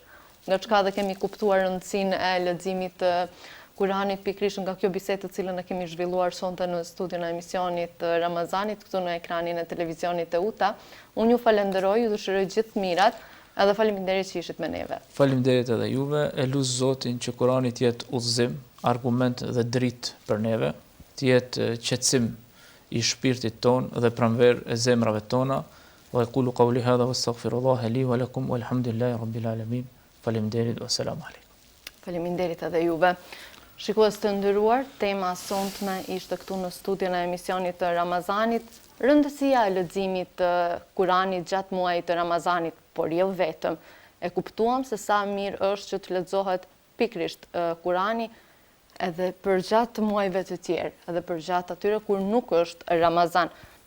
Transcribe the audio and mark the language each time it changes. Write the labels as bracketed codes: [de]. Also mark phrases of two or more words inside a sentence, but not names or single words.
[sq] Nga çka dhe kemi kuptuar rëndësinë e leximit të Kuranit pikërisht nga kjo bisedë të cilën e kemi zhvilluar sonte në studion e emisionit të Ramazanit këtu në ekranin e televizionit të UTA. Unë ju falenderoj, ju dëshiroj gjithë mirat, edhe faleminderit që ishit me neve. Faleminderit edhe juve, e lut Zotin që Kurani të jetë udhëzim, argument dhe dritë për neve, të jetë qetësim i shpirtit ton dhe pranverë e zemrave tona. [ar] وأقول قولي هذا وأستغفر الله لي ولكم والحمد لله رب العالمين. Faleminderit, والسلام عليكم. [sq] Faleminderit edhe juve. Shikues të nderuar, tema sonte ishte këtu në studion e emisionit të Ramazanit, rëndësia e leximit të Kuranit gjatë muajit të Ramazanit, por jo vetëm. E kuptuam se sa mirë është që të lexohet pikërisht Kurani edhe për gjatë muajve të tjerë, edhe për gjatë atyre kur nuk është Ramazan.